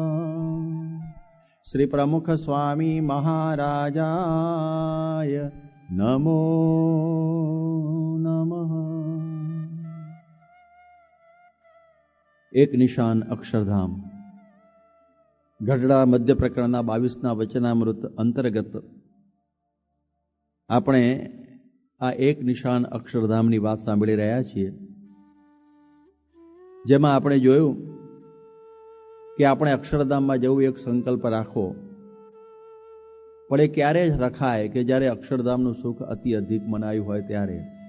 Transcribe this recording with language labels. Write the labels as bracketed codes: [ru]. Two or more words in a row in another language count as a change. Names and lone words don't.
[sa] श्री प्रमुख स्वामी महाराजाय नमो नमः। [gu] એક નિશાન અક્ષરધામ ગઢડા મધ્ય પ્રકરણના 22 વચનામૃત અંતર્ગત આપણે આ એક નિશાન અક્ષરધામની વાત સાંભળી રહ્યા છીએ, જેમાં આપણે જોયું કે આપણે અક્ષરધામમાં જવું એક સંકલ્પ રાખો, પણ એ ક્યારે જ રખાય કે જ્યારે અક્ષરધામનું સુખ અતિ અધિક મનાયું હોય ત્યારે.